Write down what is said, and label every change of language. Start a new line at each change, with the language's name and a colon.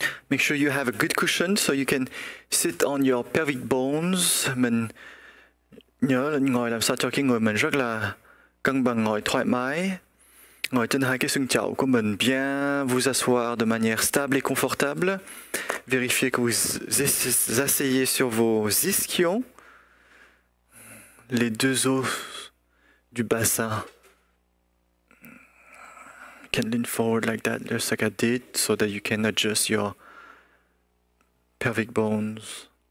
English: Make sure you have a good cushion so you can sit on your pelvic bones.
Vietnamese: Mình nhớ là ngồi làm sao cho cái người mình rất là cân bằng, ngồi thoải mái. Ngồi trên hai cái xương chậu của mình,
French: bien vous asseoir de manière stable et confortable. Vérifiez que vous asseyez sur vos ischions, les deux os du bassin.
English: You can lean forward like that, just like I did, so that you can adjust your pelvic bones.